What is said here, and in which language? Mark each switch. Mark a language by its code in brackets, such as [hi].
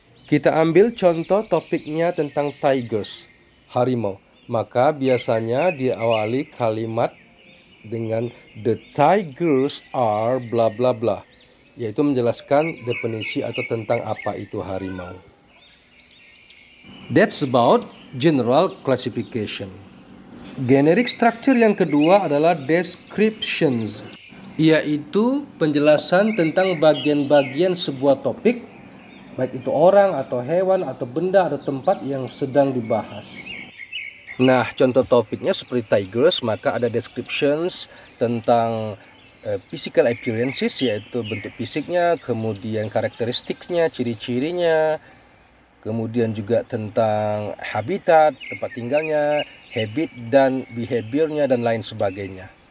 [id] Kita ambil contoh topiknya tentang tigers, harimau. Maka biasanya diawali kalimat dengan [en] the tigers are bla bla bla, [id] yaitu menjelaskan definisi atau tentang apa itu harimau. [en] That's about general classification. [id] Generic structure yang kedua adalah descriptions, yaitu penjelasan tentang bagian-bagian sebuah topik, baik itu orang atau hewan atau benda atau tempat yang sedang dibahas. Nah, contoh topiknya seperti tigers, maka ada descriptions tentang physical appearances, yaitu bentuk fisiknya, kemudian karakteristiknya, ciri-cirinya, kemudian juga tentang habitat, tempat tinggalnya, habit dan behaviornya, dan lain sebagainya.